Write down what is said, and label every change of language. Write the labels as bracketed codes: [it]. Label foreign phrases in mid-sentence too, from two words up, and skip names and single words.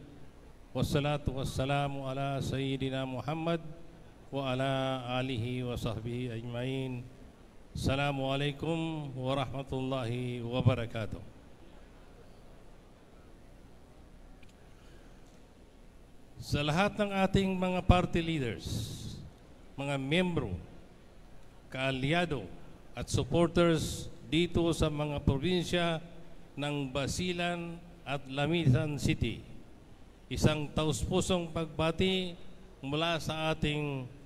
[ar] والصلاة والسلام على سيدنا محمد وعلى آله وصحبه أجمعين. السلام عليكم ورحمة الله وبركاته. [tl] Sa lahat ng ating mga [en] party leaders, [tl] mga membro, kaalyado at supporters dito sa mga probinsya ng Basilan at Lamitan City, isang taus-pusong pagbati mula sa ating